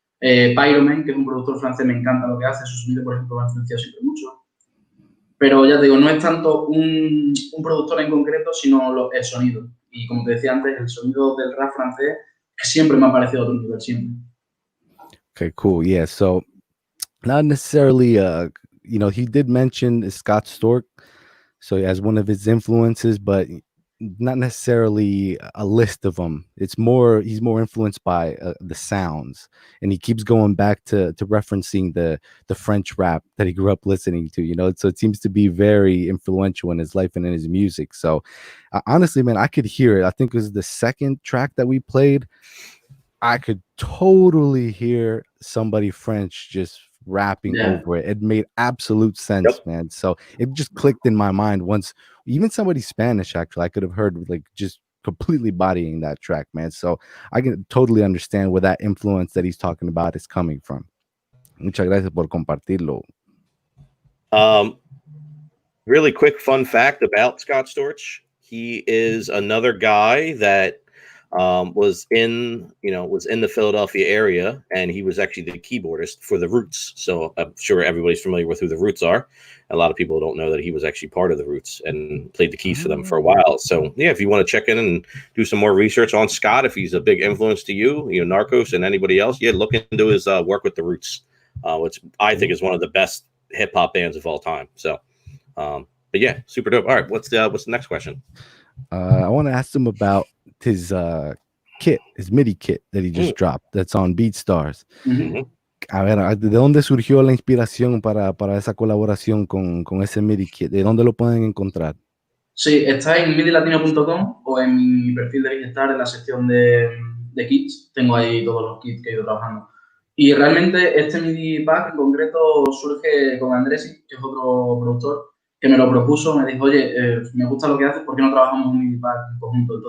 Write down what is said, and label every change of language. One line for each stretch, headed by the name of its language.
Spanish: Pyroman, que es un productor francés, me encanta lo que hace. Su sonido, por ejemplo, me ha influenciado siempre mucho. Pero ya te digo, no es tanto un productor en concreto, sino el sonido. Y como te decía antes, el sonido del rap francés siempre me ha parecido a otro nivel, siempre.
English: Okay, cool. Yeah, so not necessarily, he did mention Scott Storch, so as one of his influences, but not necessarily a list of them. It's more he's more influenced by the sounds, and he keeps going back to referencing the French rap that he grew up listening to. So it seems to be very influential in his life and in his music. So honestly, man, I could hear it. I think it was the second track that we played. I could totally hear somebody French just rapping Yeah. over it. It made absolute sense, Yep. man. So it just clicked in my mind once. Even somebody Spanish, actually, I could have heard like just completely bodying that track, man. So I can totally understand where that influence that he's talking about is coming from.
Spanish: Muchas gracias por compartirlo.
English: Really quick fun fact about Scott Storch. He is another guy that was in the Philadelphia area, and he was actually the keyboardist for the Roots. So I'm sure everybody's familiar with who the Roots are. A lot of people don't know that he was actually part of the Roots and played the keys for them for a while. So yeah, if you want to check in and do some more research on Scott, if he's a big influence to you, Narcos and anybody else, yeah, look into his work with the Roots, which I think is one of the best hip hop bands of all time. So. But yeah, super dope. All right, what's the next question? I want to ask him about his kit, his MIDI kit that he just dropped. That's on BeatStars. Ujú.
Spanish: A ver, ¿de dónde surgió la inspiración para esa colaboración con ese MIDI kit? ¿De dónde lo pueden encontrar? Sí, está en midilatino.com o en mi perfil de Bienestar en la sección de kits. Tengo ahí todos los kits que he ido trabajando. Y realmente este MIDI pack en concreto surge con Andresi, que es otro productor, que me lo propuso, me dijo, oye, me gusta lo que haces, ¿por qué no trabajamos un MIDI pack en conjunto?